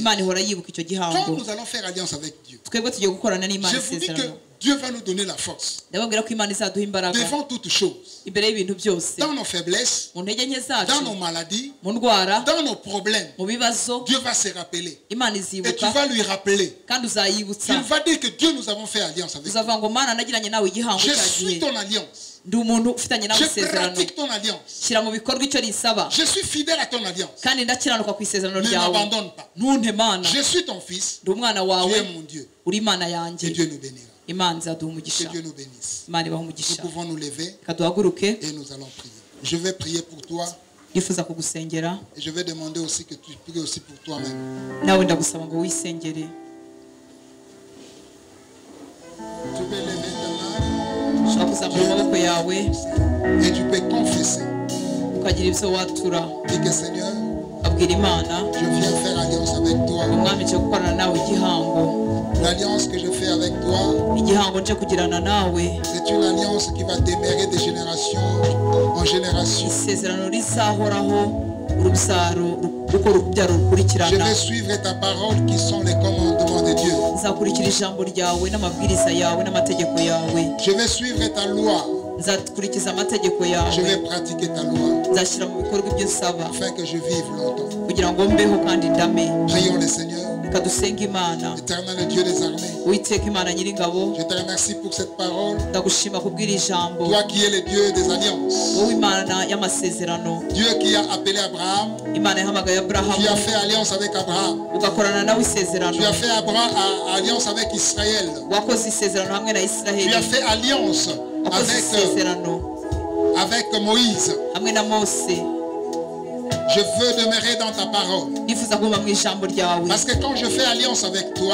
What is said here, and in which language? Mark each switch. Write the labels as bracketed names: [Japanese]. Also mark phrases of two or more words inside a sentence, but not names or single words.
[Kinyarwanda] imana [French] alliance. [Kinyarwanda] ihora yibuka icyo [French] Quand [Kinyarwanda] gihango. [French] nous allons faire alliance avec Dieu, [Kinyarwanda] twebwe tugiye gukorana n'imana [French] je vous dis que [Kinyarwanda] isezerano. [French] Dieu va nous donner la force [Kinyarwanda] ndababwira ko imana izaduha imbaraga [French] devant toutes choses, [Kinyarwanda] imbere y'ibintu byose, [French] dans nos faiblesses, [Kinyarwanda] mu ntege nke [French] dans [Kinyarwanda] zacu, [French] nos maladies, [Kinyarwanda] mu ndwara, [French] dans nos problèmes. [Kinyarwanda] mu bibazo, [French] Dieu va se rappeler [Kinyarwanda] imana [French] et tu [Kinyarwanda] izibuka [French] vas lui rappeler. [Kinyarwanda] kandi uzayibutsa. [French] Il va dire que Dieu nous avons fait alliance avec toi. [Kinyarwanda] uzavuga ngo mana nagiranye nawe igihango [French] Je [Kinyarwanda] cya [French] suis [Kinyarwanda] gihe, [French] ton alliance. [Kinyarwanda] ndi umuntu ufitanye nawe [French] Je [Kinyarwanda] isezerano, [French] pratique ton alliance. [Kinyarwanda] shyira mu bikorwa icyo risaba, [French] Je suis fidèle à ton alliance. [Kinyarwanda] kandi ndakiranuka ku isezerano [French] Ne [Kinyarwanda] ryawe, [French] m'abandonne pas. [Kinyarwanda] ntunte mana, [French] Je suis ton fils. [Kinyarwanda] ndi umwana [French] Tu [Kinyarwanda] wawe, [French] es mon Dieu. [Kinyarwanda] uri imana [French] Et [Kinyarwanda] yanjye. [French] Dieu nous bénira. [Kinyarwanda] imana izaduha [French] Que [Kinyarwanda] umugisha, [French] Dieu nous bénisse. [Kinyarwanda] imana ibaha [French] Nous [Kinyarwanda] umugisha. [French] pouvons nous lever [Kinyarwanda] reka duhaguruke, [French] et nous allons prier. Je vais prier pour toi [Kinyarwanda] yifuza kugusengera, [French] et je vais demander aussi que tu pries aussi pour toi-même. [Kinyarwanda] nawe ndagusaba ngo wisengere. [French] Tu peux lever ta main [Kinyarwanda] ushobora kuzamura amaboko yawe [French] et tu peux confesser. [Kinyarwanda] ukagira ibyo watura, [French] Dis que Seigneur, [Kinyarwanda] abwira imana, [French] je viens faire alliance avec toi. [Kinyarwanda] umwami nje gukorana nawe igihango, [French] L'alliance que je fais avec toi, [Kinyarwanda] igihango nje kugirana nawe, [French] c'est une alliance qui va demeurer de génération en génération. [Kinyarwanda] isezerano rizahoraho urubyaro uko urubyaro [French] Je [Kinyarwanda] rukurikirana. [French] vais suivre ta parole qui sont les commandements de Dieu. [Kinyarwanda] nzakurikira ijambo ryawe n'amabwiriza yawe n'amategeko yawe, [French] Je vais suivre ta loi. [Kinyarwanda] nzakurikiza amategeko [French] Je [Kinyarwanda] yawe, [French] vais pratiquer ta loi [Kinyarwanda] nzashyira mu bikorwa ibyo usaba [French] afin que je vive longtemps. [Kinyarwanda] kugira ngo mbeho kandi ndame. [French] Prions le Seigneur, [Kinyarwanda] reka dusenge imana. [French] éternel Dieu des armées. [Kinyarwanda] uwiteka imana nyiringabo, [French] Je te remercie pour cette parole. [Kinyarwanda] ndagushima kubwira ijambo, [French] Toi qui es le Dieu des alliances. [Kinyarwanda] wowe imana y'amasezerano, [French] Dieu qui a appelé Abraham. [Kinyarwanda] imana yahamagaye [French] Tu [Kinyarwanda] aburahamu [French] as fait alliance avec Abraham. [Kinyarwanda] ugakorana nawe isezerano, [French] Tu as fait alliance avec Israël. [Kinyarwanda] wakoze isezerano hamwe na [French] Tu [Kinyarwanda] isiraheli, [French] as fait alliance [Kinyarwanda] wakoze isezerano [French] avec Moïse. [Kinyarwanda] hamwe na mose. [French] Je veux demeurer dans ta parole. [Kinyarwanda] nifuza kuba mu ijambo ryawe [French] Parce que quand je fais alliance avec toi,